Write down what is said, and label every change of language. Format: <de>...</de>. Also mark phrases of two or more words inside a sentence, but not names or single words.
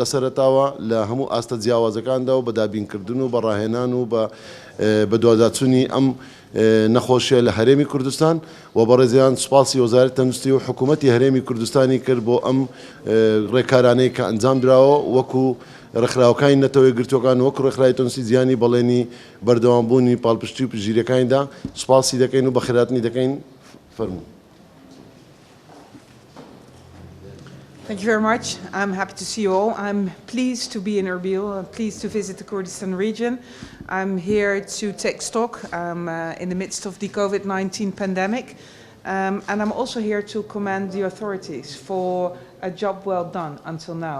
<ckb>سەرەتاوە لە هەموو ئاستە جیاوازەکاندا و بە دابینکردن و بەڕاهێنان و بە دواداچوونی ئەم نەخۆشیە لە هەرێمی کوردستان و بەڕێزیان سوپاسی وەزارەتی تەندروستی و حکوومەتی هەرێمی کوردستانی کرد بۆ ئەم ڕێکارانەی کە ئەنجام درراوە وەکو ڕێکخراوەکانی نەتەوە یەکگرتووەکان وەکو ڕێکخراوی تەندروستی جیهانی بەڵێنی بەردەوامبوونی پاڵپشتی و پژگیریەکانیدا سوپاسی دەکەین و بەخێراتنی دەکەین. فەرموو.</ckb> <en>Thank you very much. I'm happy to see you all. I'm pleased to be in Erbil. I'm pleased to visit the Kurdistan region. I'm here to take stock in the midst of the COVID-19 pandemic. And I'm also here to commend the authorities for a job well done until now.</en>